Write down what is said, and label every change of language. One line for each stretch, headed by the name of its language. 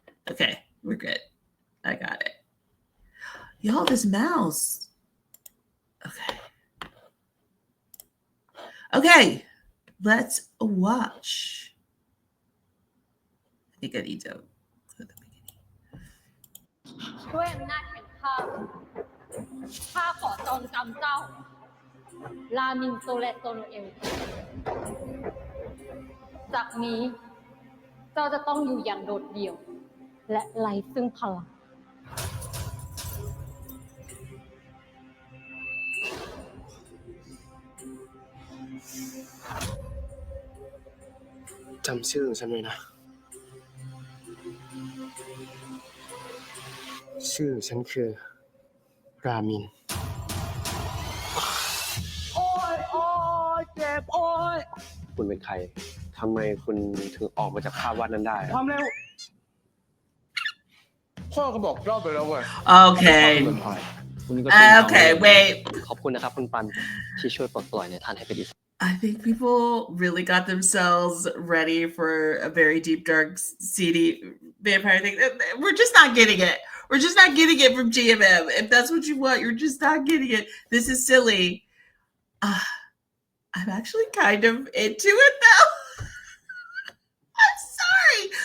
English: Okay, we're good. I got it. Y'all, this mouse. Okay, let's watch. I think I need to go to the beginning.
Thai: ด้วยอำนาจแห่งข้าขอจองจำเจ้าลามินโซและโซโนเอลจากนี้เจ้าจะต้องอยู่อย่างโดดเดี่ยวและไร้ซึ่งพลัง จำชื่อของฉันไว้นะชื่อฉันคือรามินโอ้ยเจ็บโอ้ยคุณเป็นใครทำไมคุณถึงออกมาจากภาพวาดนั้นได้ความเร็ว พ่อก็บอกรอบไปแล้วเว้ย
English: Okay.
Thai: วันนี้ก็เป็น
English: Okay, wait.
Thai: ขอบคุณนะครับคุณปันที่ช่วยปลดปล่อยในท่านให้เป็นอิสระ
English: I think people really got themselves ready for a very deep, dark, seedy vampire thing. We're just not getting it. We're just not getting it from GMM. If that's what you want, you're just not getting it. This is silly. I'm actually kind of into it though. I'm sorry.